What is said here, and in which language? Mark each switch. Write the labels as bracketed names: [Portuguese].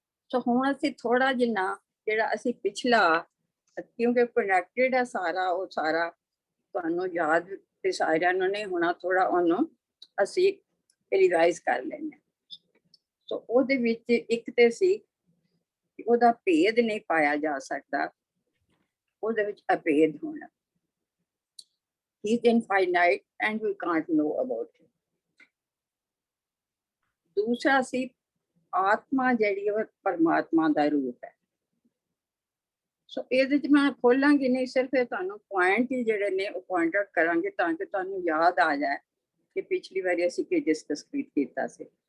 [Punjabi] ਸੋ ਹੁਣ ਅਸੀਂ ਥੋੜਾ ਜਿੰਨਾ ਜਿਹੜਾ ਅਸੀਂ ਪਿਛਲਾ, ਕਿਉਂਕਿ ਕਨੈਕਟਡ ਹੈ ਸਾਰਾ, ਉਹ ਸਾਰਾ ਤੁਹਾਨੂੰ ਯਾਦ ਤੇ ਸਾਰਿਆਂ ਨੂੰ ਨਹੀਂ ਹੋਣਾ, ਥੋੜਾ ਉਹਨੂੰ ਅਸੀਂ ਰਿਵਾਈਜ਼ ਕਰ ਲੈਂਦੇ। ਸੋ ਉਹਦੇ ਵਿੱਚ ਇੱਕ ਤੇ ਸੀ ਕਿ ਉਹਦਾ ਭੇਦ ਨਹੀਂ ਪਾਇਆ ਜਾ ਸਕਦਾ, ਉਹਦੇ ਵਿੱਚ ਅਭੇਦ ਹੋਣਾ। [English] He is infinite and we can't know about him। [Punjabi] ਦੂਸਰਾ ਸੀ ਆਤਮਾ ਜਿਹੜੀ ਉਹ ਪਰਮਾਤਮਾ ਦਾ ਰੂਪ ਹੈ। ਸੋ ਇਹਦੇ ਚ ਮੈਂ ਖੋਲਾਂਗੀ ਨਹੀਂ, ਸਿਰਫ ਇਹ ਤੁਹਾਨੂੰ ਪੁਆਇੰਟ ਹੀ ਜਿਹੜੇ ਨੇ ਉਹ ਪੁਆਇੰਟ ਆਊਟ ਕਰਾਂਗੇ ਤਾਂ ਕਿ ਤੁਹਾਨੂੰ ਯਾਦ ਆ ਜਾਏ ਕਿ ਪਿਛਲੀ ਵਾਰੀ ਅਸੀਂ ਕੀ ਡਿਸਕਸ ਕੀਤਾ ਸੀ।